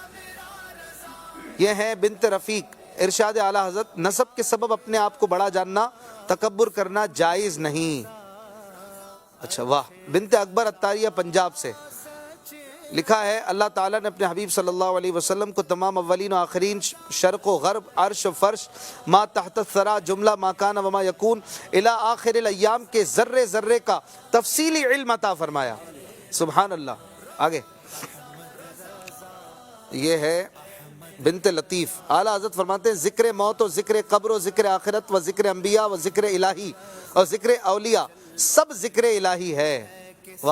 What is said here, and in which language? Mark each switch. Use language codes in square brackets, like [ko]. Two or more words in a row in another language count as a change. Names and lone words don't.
[ur] یہ ہیں بنت رفیق، ارشاد اعلیٰ حضرت نسب کے سبب اپنے آپ کو بڑا جاننا، تکبر کرنا جائز نہیں، اچھا واہ۔ بنت اکبر اتاریہ پنجاب سے لکھا ہے اللہ تعالیٰ نے اپنے حبیب [ar] صلی اللہ علیہ وسلم [ur] کو تمام اولین و آخرین، شرق و غرب، عرش و فرش، [ar] ما تحت الثری، [ur] جملہ [ar] ما کان و ما یکون الی آخر الایام [ur] کے ذرے ذرے کا تفصیلی علم عطا فرمایا، [ar] سبحان اللہ۔ [ur] آگے یہ ہے بنت لطیف، اعلیٰ حضرت فرماتے ہیں ذکر موت و ذکر قبر و ذکر آخرت و ذکر انبیاء و ذکر الہی اور ذکر اولیاء سب ذکر الہی ہے، واہ۔